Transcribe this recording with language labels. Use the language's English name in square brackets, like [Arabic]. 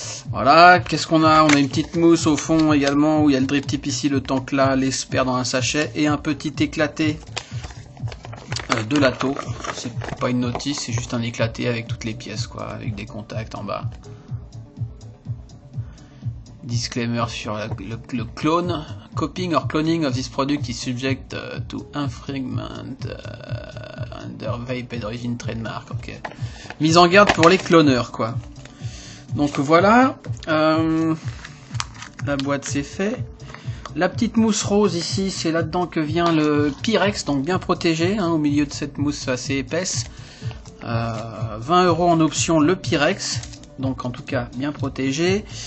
[French] Voilà, qu'est-ce qu'on a? On a une petite mousse au fond également, où il y a le drip tip ici, le tank là, l'espère dans un sachet, et un petit éclaté de lato. C'est pas une notice, c'est juste un éclaté avec toutes les pièces quoi, avec des contacts en bas. Disclaimer sur le clone. [English] Copying or cloning of this product is subject to infringement under Vapehead Origins trademark. Ok. [French] Mise en garde pour les cloneurs quoi. Donc voilà, la boîte c'est fait. La petite mousse rose ici, c'est là-dedans que vient le Pyrex, donc bien protégé, hein, au milieu de cette mousse assez épaisse. 20 € en option le Pyrex, donc en tout cas bien protégé.